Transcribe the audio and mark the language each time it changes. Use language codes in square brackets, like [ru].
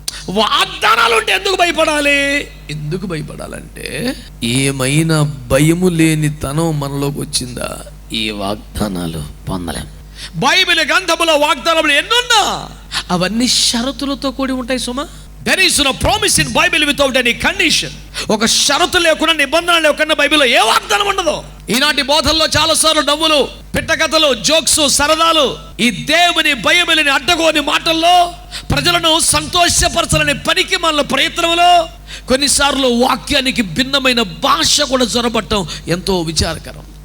[te] వాగ్దానాలు ఉంటే ఎందుకు భయపడాలి? ఎందుకు భయపడాలంటే ఏమైనా భయము లేని తనం మనలోకి వచ్చిందా ఈ వాగ్దానాలు పొందలేం. బైబిల్ గ్రంథములో వాగ్దానములు ఎన్నున్నా అవన్నీ షరతులతో కూడి ఉంటాయి సుమా. [en] There is no promise in Bible without any condition. [te] ఒక షరతు లేకుండా, నిబంధన లేకుండా బైబిల్లో ఏ వాగ్దానం ఉండదు. ఈనాటి బోధల్లో చాలాసార్లు నవ్వులు, పిట్టకథలు, జోక్స్, సరదాలు, ఈ దేవుని భయములని అడ్డగోని మాటల్లో ప్రజలను సంతోషపరచాలని పనికి మన ప్రయత్నంలో కొన్నిసార్లు వాక్యానికి భిన్నమైన భాష కూడా జొరబట్టం ఎంతో విచారకరం.